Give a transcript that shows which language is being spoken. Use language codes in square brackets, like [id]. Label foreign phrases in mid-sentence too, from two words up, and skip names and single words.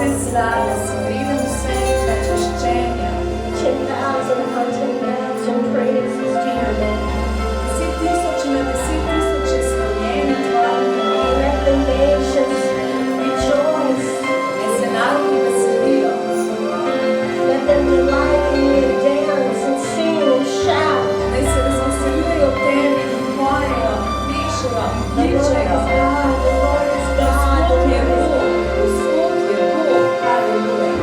[sl] zar, da si vreden vsega čaščenja. [en] 10,000 hearts and mouths and praises to your name. [sl] 10,000 na 10,000 slonjeni tvojim imenom. [en] Let the nations rejoice. [sl] Naj se narodi veselijo. [en] Let them delight in you, dance and sing and shout. [sl] Naj se razveseljujejo v tebi in pojejo, plešejo in [en] The Lord is [sl] kličejo. [en] God, the Lord is God, the [sl] Gospod je [en] Lord is [sl] Bog, Gospod je Bog, haleluja.